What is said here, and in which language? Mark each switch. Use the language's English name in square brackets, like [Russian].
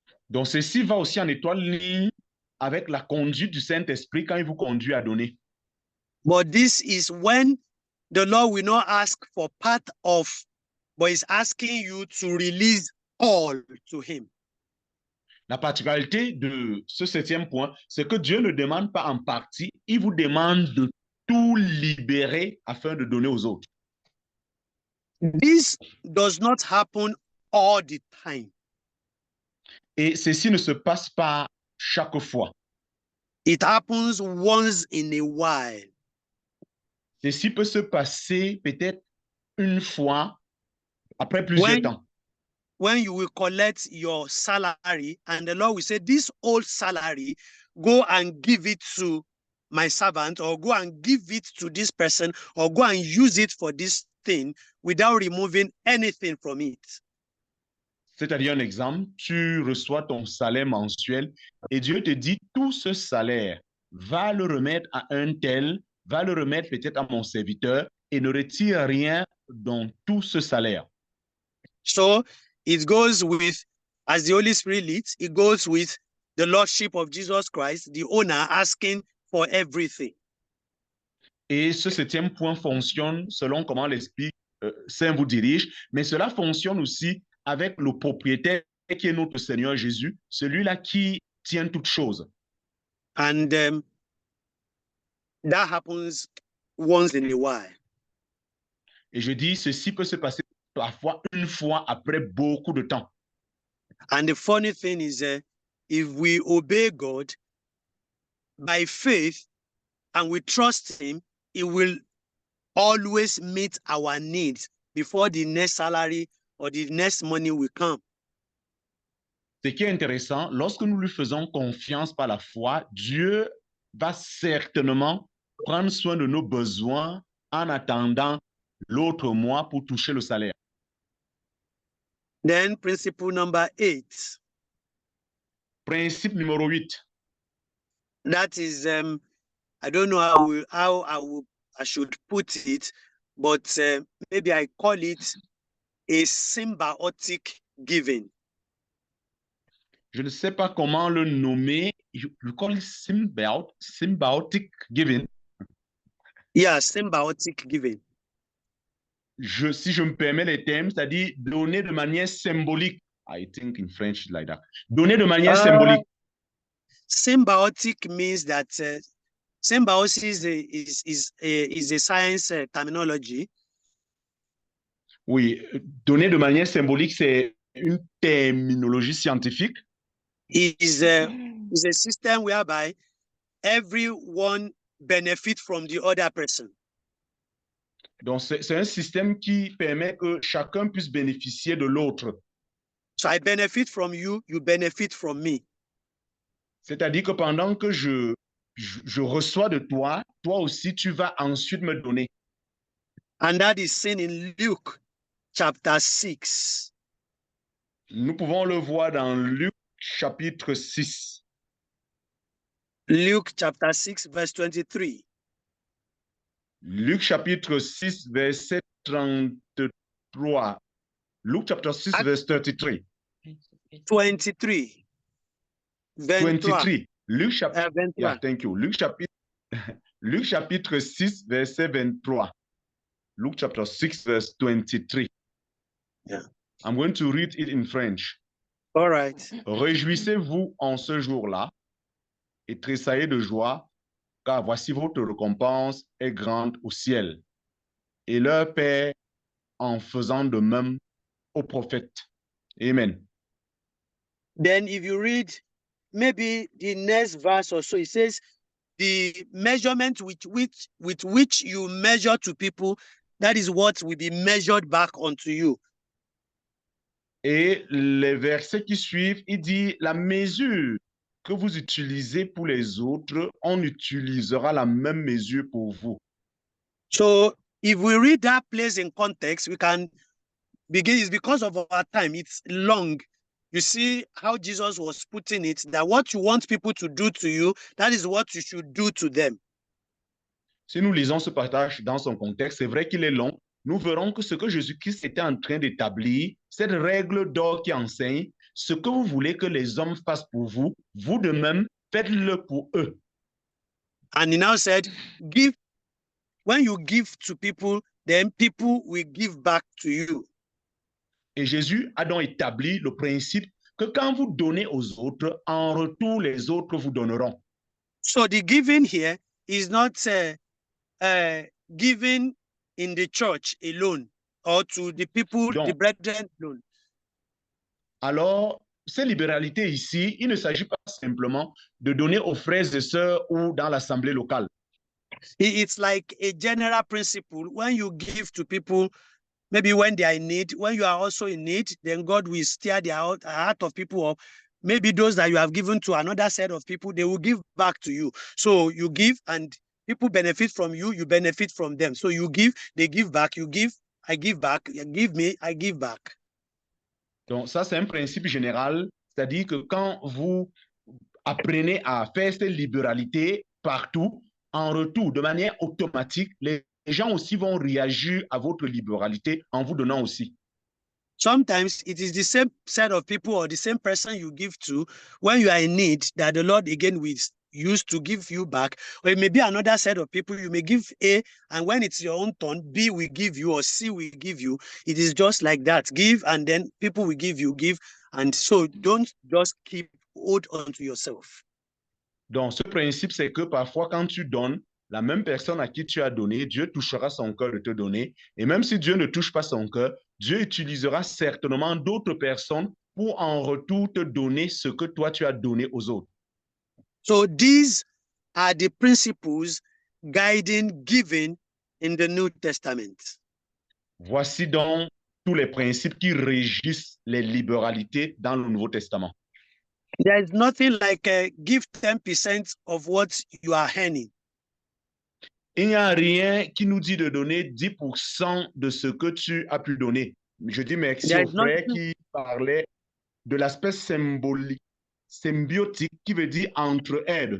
[French] Donc, ceci va aussi en étoile ligne avec la conduite du Saint-Esprit quand il vous conduit à donner. [English] But this is when the Lord will not ask for part of, but is asking you to release all to him. [French] La particularité de ce 7e point, c'est que Dieu ne demande pas en partie, il vous demande de tout libérer afin de donner aux autres. [English] This does not happen all the time. [French] Et ceci ne se passe pas chaque fois. [English] It happens once in a while. [French] Ceci peut se passer peut-être une fois après plusieurs temps. [English] When you will collect your salary and the Lord will say, this old salary, go and give it to my servant, or go and give it to this person, or go and use it for this thing without removing anything from it. [French] C'est-à-dire un exemple, tu reçois ton salaire mensuel et Dieu te dit, tout ce salaire, va le remettre à un tel, va le remettre peut-être à mon serviteur et ne retire rien dans tout ce salaire. [English] So it goes with, as the Holy Spirit leads, it goes with the Lordship of Jesus Christ, the owner asking for everything. [French] Et ce 7e point fonctionne selon comment l'Esprit Saint vous dirige, mais cela fonctionne aussi avec le propriétaire qui est notre Seigneur Jésus, celui-là qui tient toutes choses. [English] And that happens once in a while. [French] Et je dis, ceci peut se passer parfois une fois après beaucoup de temps. [English] And the funny thing is, if we obey God by faith and we trust him, he will always meet our needs before the next salary or the next money will come. [French] Ce qui est intéressant, lorsque nous lui faisons confiance par la foi, Dieu va certainement prendre soin de nos besoins en attendant l'autre mois pour toucher le salaire. [English] Then principle number 8. [French] Principe numéro 8. [English] That is, I don't know how I should put it, but maybe I call it a symbiotic giving. [French] Je ne sais pas comment le nommer. [English] You call it symbiotic giving. Yeah, symbiotic giving. [French] Si je me permets les termes, c'est-à-dire donner de manière symbolique. [English] I think in French like that. [French] Donner de manière symbolique. [English] Symbiotic means that symbiosis is a science terminology. [French] Oui, donner de manière symbolique, c'est une terminologie scientifique. [English] It is a system whereby everyone benefits from the other person. [French] Donc, c'est un système qui permet que chacun puisse bénéficier de l'autre. [English] So I benefit from you, you benefit from me. [French] C'est-à-dire que pendant que je reçois de toi, toi aussi, tu vas ensuite me donner. [English] And that is seen in Luke chapter 6. [French] Nous pouvons le voir dans Luc chapitre 6. [English] Luke chapter 6, verse 23. [French] Luc chapitre 6, verset 33. [English] Luke chapter 6, verse 33. 23. [French] 23. Luc chapitre, 23. [English] yeah, thank you. [French] Luc chapitre 6, verset 23. [English] Luke chapter 6, verse 23. Yeah. I'm going to read it in French. All right. [French] Réjouissez-vous en ce jour-là et tressaillez de joie, car voici votre récompense est grande au ciel. Et leur Père en faisant de même aux prophètes. Amen. [English] Then if you read maybe the next verse or so, it says, the measurement with which you measure to people, that is what will be measured back onto you. [French] Et les versets qui suivent, il dit, la mesure que vous utilisez pour les autres, on utilisera la même mesure pour vous. [English] So if we read that place in context, we can begin. It's because of our time, it's long. You see how Jesus was putting it, that what you want people to do to you, that is what you should do to them. [French] Si nous lisons ce passage dans son contexte, c'est vrai qu'il est long. Nous verrons que ce que Jésus-Christ était en train d'établir, cette règle d'or qui enseigne, ce que vous voulez que les hommes fassent pour vous, vous de même, faites-le pour eux. [English] And he now said, give, when you give to people, then people will give back to you. [French] Et Jésus a donc établi le principe que quand vous donnez aux autres, en retour, les autres vous donneront. [English] So the giving here is not giving in the church alone or to the people, [French] Donc, [English] the brethren alone. [French] Alors, ces libéralités ici, il ne s'agit pas simplement de donner aux frères et sœurs ou dans l'assemblée locale. [English] It's like a general principle. When you give to people, maybe when they are in need, when you are also in need, then God will stir the heart of people up. Maybe those that you have given to another set of people, they will give back to you. So you give and people benefit from you, you benefit from them. So you give, they give back, you give, I give back, you give me, I give back. [French] Donc ça, c'est un principe général, c'est-à-dire que quand vous apprenez à faire cette libéralité partout, en retour, de manière automatique, les gens aussi vont réagir à votre libéralité en vous donnant aussi. [English] Sometimes it is the same set of people or the same person you give to when you are in need that the Lord again will use to give you back. Or it may be another set of people you may give A, and when it's your own turn, B will give you or C will give you. It is just like that. Give and then people will give you, give. And so don't just keep hold on to yourself. [French] Donc, ce principe, c'est que parfois, quand tu donnes, la même personne à qui tu as donné, Dieu touchera son cœur de te donner. Et même si Dieu ne touche pas son cœur, Dieu utilisera certainement d'autres personnes pour en retour te donner ce que toi, tu as donné aux autres. [English] So these are the principles guiding giving in the New Testament. [French] Voici donc tous les principes qui régissent les libéralités dans le Nouveau Testament. [English] There is nothing like give 10% of what you are earning. [French] Il n'y a rien qui nous dit de donner 10% de ce que tu as pu donner. Je dis merci au frère qui parlait de l'aspect symbolique, symbiotique, qui veut dire entre-aide.